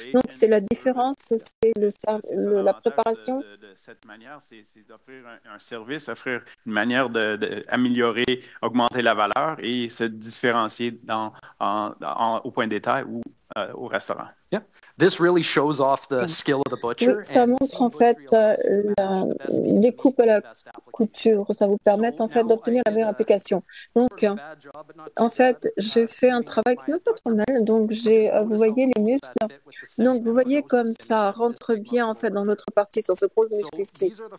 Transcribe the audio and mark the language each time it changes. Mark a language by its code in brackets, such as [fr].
[fr] Donc, c'est la différence, c'est la préparation. De cette manière, c'est d'offrir un service, offrir une manière d'améliorer, augmenter la valeur et se différencier au point de détail ou au restaurant. [en] Yeah. This really shows off the skill of the butcher. [fr] Oui, ça montre en fait la découpe à la couture. Ça vous permet en fait d'obtenir la meilleure application. Donc, en fait, j'ai fait un travail qui n'est pas trop mal. Donc, vous voyez les muscles. Donc, vous voyez comme ça rentre bien en fait dans l'autre partie sur ce gros muscle ici.